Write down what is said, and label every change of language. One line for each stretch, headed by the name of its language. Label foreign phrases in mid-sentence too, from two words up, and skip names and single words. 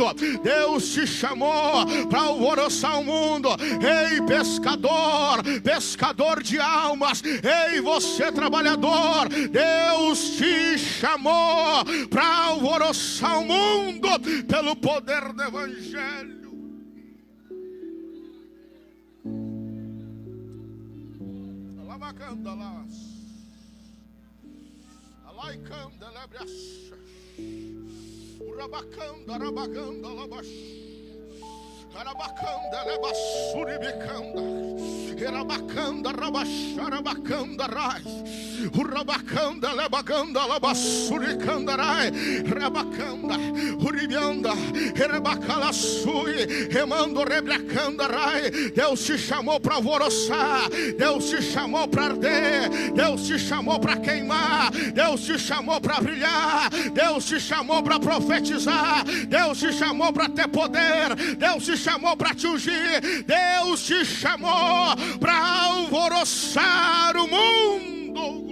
Portuguese: Deus te chamou para alvoroçar o mundo. Ei, pescador, pescador de almas. Ei, você trabalhador, Deus te chamou para alvoroçar o mundo pelo poder do Evangelho. Alabacanda las, alaicanda lebrias, urabacanda rabaganda labas. Arabacanda, lebasuribicanda, erabacanda, rabacharabacanda, rai, urabacanda, lebaganda, labasuricanda, rai, rabacanda, uribianda, erabacalassui, remando, rebracanda, rai. Deus te chamou para alvoroçar, Deus te chamou para arder, Deus te chamou para queimar, Deus te chamou para brilhar, Deus te chamou para profetizar, Deus te chamou para ter poder, Deus te chamou para te ungir, Deus te chamou para alvoroçar o mundo.